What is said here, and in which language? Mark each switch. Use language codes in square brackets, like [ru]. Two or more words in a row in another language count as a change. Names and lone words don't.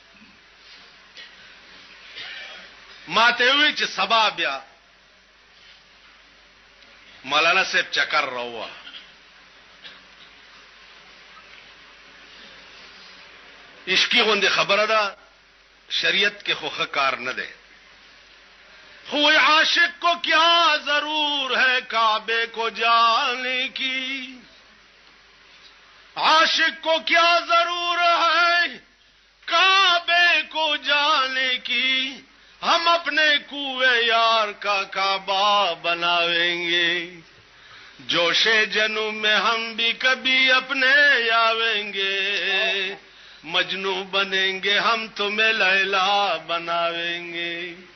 [ps] ما ته وی چې سبا بیا مولانا صاحب چکر راوه عشقی غوندې خبره ده شریعت کې خوخه کار نه ده خو [ur] عاشق کو کیا ضرور ہے کعبے کو جانے کی عاشق کو کیا ضرور ہے کعبے کو جانے کی ہم اپنے کوئے یار کا کعبہ بناویں گے جوش جنوں میں ہم بھی کبھی اپنے آویں گے مجنو بنیں گے ہم تمہیں لیلا بناویں گے